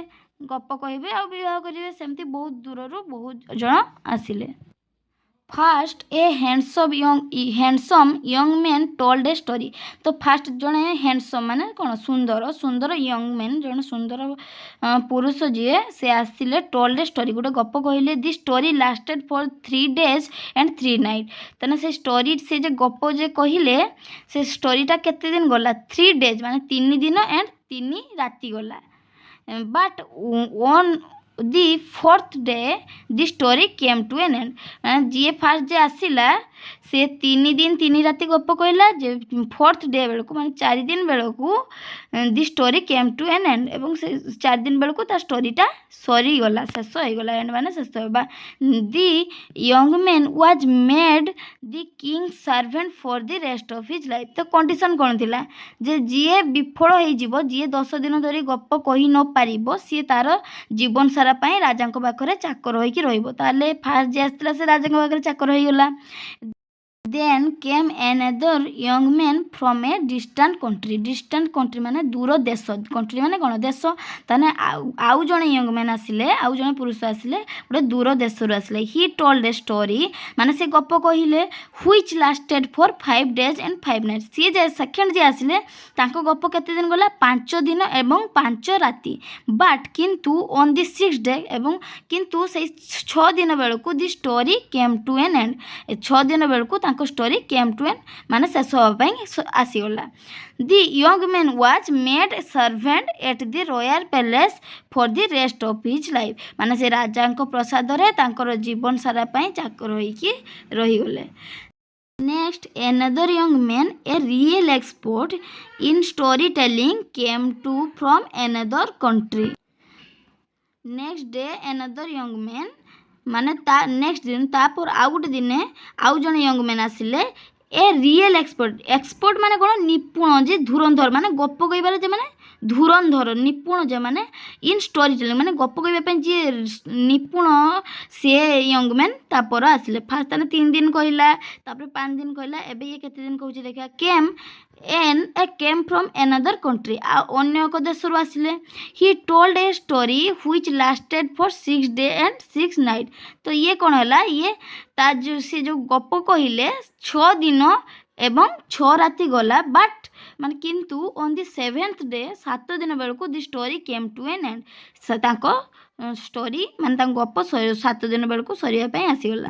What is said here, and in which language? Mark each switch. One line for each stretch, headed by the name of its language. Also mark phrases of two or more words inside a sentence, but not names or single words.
Odia: ଗପ କହିବେ ଆଉ ବିବାହ କରିବେ, ସେମିତି ବହୁତ ଦୂରରୁ ବହୁତ ଜଣ ଆସିଲେ।
English: First a handsome young man told a story.
Odia: ତ ଫାଷ୍ଟ ଜଣେ ହ୍ୟାଣ୍ଡସମ୍ ମାନେ କ'ଣ ସୁନ୍ଦର
English: young man,
Odia: ଜଣେ ସୁନ୍ଦର ପୁରୁଷ ଯିଏ ସେ ଆସିଲେ
English: told a story,
Odia: ଗୋଟେ ଗପ କହିଲେ।
English: the story lasted for 3 days and 3 nights।
Odia: ତାହେଲେ ସେ ଷ୍ଟୋରି, ସେ ଯେ ଗପ ଯେ କହିଲେ ସେ ଷ୍ଟୋରିଟା କେତେ ଦିନ ଗଲା? 3 days ମାନେ 3 ଦିନ and 3 ରାତି ଗଲା।
English: ବଟ୍ on the 4th day the story came to an end।
Odia: ଯିଏ ଫାଷ୍ଟ ଯେ ଆସିଲା ସେ 3 ଦିନ 3 ରାତି ଗପ କହିଲା, ଯେ
English: 4th day
Odia: ବେଳକୁ ମାନେ 4 ଦିନ ବେଳକୁ
English: the story came to an end,
Odia: ଏବଂ ସେ 4 ଦିନ ବେଳକୁ ତା ଷ୍ଟୋରିଟା ସରିଗଲା, ଶେଷ ହେଇଗଲା। ଏଣ୍ଡ ମାନେ ଶେଷ ହେବା।
English: The young man was made the king servant for the rest of his life.
Odia: ତ କଣ୍ଡିସନ୍ କ'ଣ ଥିଲା? ଯେ ଯିଏ ବିଫଳ ହେଇଯିବ, ଯିଏ 10 ଦିନ ଧରି ଗପ କହି ନ ପାରିବ, ସିଏ ତାର ଜୀବନ ସାରା ପାଇଁ ରାଜାଙ୍କ ପାଖରେ ଚାକର ହେଇକି ରହିବ। ତାହେଲେ ଫାଷ୍ଟ ଯିଏ ଆସିଥିଲା ସେ ରାଜାଙ୍କ ପାଖରେ ଚାକର ହେଇଗଲା।
English: then came another young man from a distant country
Odia: ମାନେ ଦୂର ଦେଶ, କଣ୍ଟ୍ରି ମାନେ କ'ଣ ଦେଶ। ତାହେଲେ ଆଉ ଜଣେ
English: young man
Odia: ଆସିଲେ, ଆଉ ଜଣେ ପୁରୁଷ ଆସିଲେ, ଗୋଟେ ଦୂର ଦେଶରୁ ଆସିଲେ।
English: he told a story
Odia: ମାନେ ସେ ଗପ କହିଲେ
English: which lasted for 5 days and 5 nights।
Odia: ସିଏ ଯେ ସେକେଣ୍ଡ ଯିଏ ଆସିଲେ ତାଙ୍କ ଗପ କେତେ ଦିନ ଗଲା? 5 ଦିନ ଏବଂ 5 ରାତି। ବଟ୍ କିନ୍ତୁ
English: on the 6th day
Odia: ଏବଂ କିନ୍ତୁ ସେଇ 6 ଦିନ ବେଳକୁ
English: the story came to an end,
Odia: 6 ଦିନ ବେଳକୁ ତାଙ୍କ
English: story came to an
Odia: ମାନେ ଶେଷ ହେବା ପାଇଁ ଆସିଗଲା।
English: The young man was made servant at the royal palace for the rest of his life
Odia: ମାନେ ସେ ରାଜାଙ୍କ ପ୍ରସାଦରେ ତାଙ୍କର ଜୀବନ ସାରା ପାଇଁ ଚାକର ହେଇକି ରହିଗଲେ।
English: Next, another young man, a real expert in storytelling, came to from another country। Next day, another young man
Odia: ମାନେ ତା ନେକ୍ସଟ ଦିନ ତାପରେ ଆଉ ଗୋଟେ ଦିନେ ଆଉ ଜଣେ
English: young man
Odia: ଆସିଲେ।
English: a real expert
Odia: ମାନେ କ'ଣ? ନିପୁଣ, ଯେ ଧୁରନ୍ଧର ମାନେ ଗପ କହିବାରେ ଯେମାନେ ଧୁରନ୍ଧର ନିପୁଣ, ଯେମାନେ
English: in story telling
Odia: ମାନେ ଗପ କହିବା ପାଇଁ ଯିଏ ନିପୁଣ, ସିଏ
English: young man
Odia: ତାପରେ ଆସିଲେ। ଫାଷ୍ଟ ତାହେଲେ 3 ଦିନ କହିଲା, ତାପରେ 5 ଦିନ କହିଲା, ଏବେ ଇଏ କେତେ ଦିନ କହୁଛି ଦେଖିବା।
English: came from another country
Odia: ଆଉ ଅନ୍ୟ ଏକ ଦେଶରୁ ଆସିଲେ।
English: he told a story which lasted for 6 days and 6 nights।
Odia: ତ ଇଏ କ'ଣ ହେଲା? ଇଏ ସେ ଯେଉଁ ଗପ କହିଲେ 6 ଦିନ ଏବଂ 6 ରାତି ଗଲା। ବଟ୍ ମାନେ କିନ୍ତୁ
English: on the 7th day
Odia: 7 ଦିନ ବେଳକୁ
English: the story came to an end,
Odia: ତାଙ୍କ ଷ୍ଟୋରି ମାନେ ତାଙ୍କ ଗପ 7 ଦିନ ବେଳକୁ ସରିବା ପାଇଁ ଆସିଗଲା।